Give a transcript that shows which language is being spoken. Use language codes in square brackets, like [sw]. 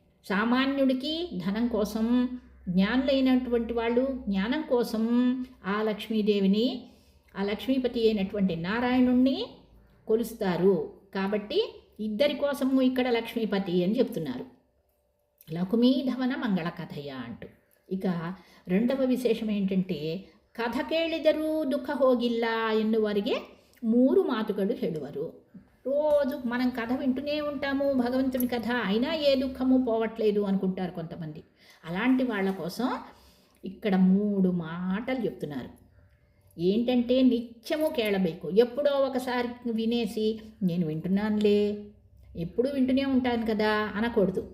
[te] సామాన్యుడికి ధనం కోసం, జ్ఞానులైనటువంటి వాళ్ళు జ్ఞానం కోసం ఆ లక్ష్మీదేవిని, ఆ లక్ష్మీపతి అయినటువంటి నారాయణుణ్ణి కొలుస్తారు. కాబట్టి ఇద్దరి కోసము ఇక్కడ లక్ష్మీపతి అని చెప్తున్నారు. లకుమీధవన మంగళ కథయ అంటూ. ఇక రెండవ విశేషం ఏంటంటే, [kn] ಕಥ ಕೇಳಿದರೂ ದುಃಖ ಹೋಗಿಲ್ಲ ಎನ್ನುವರಿಗೆ 3 ಮಾತುಗಳು ಹೇಳುವರು. [te] రోజు మనం కథ వింటూనే ఉంటాము, భగవంతుని కథ, అయినా ఏ దుఃఖము పోవట్లేదు అనుకుంటారు కొంతమంది. అలాంటి వాళ్ళ కోసం ఇక్కడ 3 మాటలు చెప్తున్నారు. ఏంటంటే, నిత్యము కేళಬೇಕು. ఎప్పుడో ఒకసారి వినేసి నేను వింటున్నానులే, ఎప్పుడు వింటూనే ఉంటాను కదా అనకూడదు.